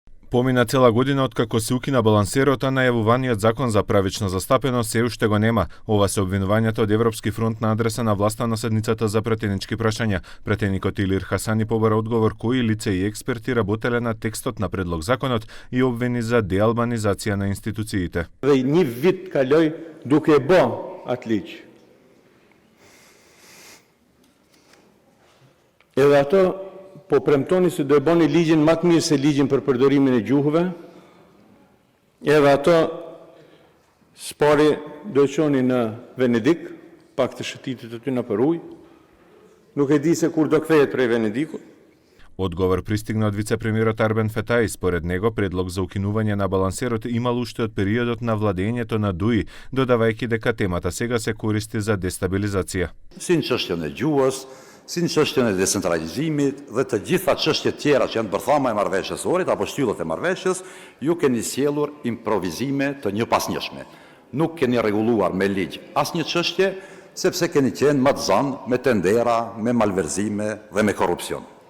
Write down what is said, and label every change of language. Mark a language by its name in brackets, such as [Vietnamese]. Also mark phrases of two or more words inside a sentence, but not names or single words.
[Macedonian] Помина цела година откако се укина балансерот, а најавуваниот закон за правична застапеност се уште го нема. Ова се обвинувањата од Европски фронт на адреса на власта на седницата за пратенички прашања. Пратеникот Илир Хасани побара одговор кои лица и експерти работеле на текстот на предлог законот и обвини за деалбанизација на институциите. [Albanian] Dhe një vit kaloi duke bë atë ligj. Edhe ato po premtoni se do e bëni ligjin më të mirë se ligjin për përdorimin e gjuhëve. Edhe ato spari do e çoni në Venedik, pak të shëtitit aty në për ujë. Nuk e di se kur do kthehet prej Venedikut. [Macedonian] Одговор пристигна од вице-премиерот Арбен Фетај. Според него, предлог за укинување на балансерот имал уште од периодот на владењето на Дуи, додавајќи дека темата сега се користи за дестабилизација. [Albanian] Si në çështjen e gjuhës, si në çështjen e decentralizimit dhe të gjitha çështjet tjera që janë bërthama e marrëveshësorit apo shtyllat e marrëveshjes, ju keni sjellur improvizime të njëpasnjëshme. Nuk keni rregulluar me ligj asnjë çështje, sepse keni qenë më të zanë me tendera, me malverzime dhe me korrupsion.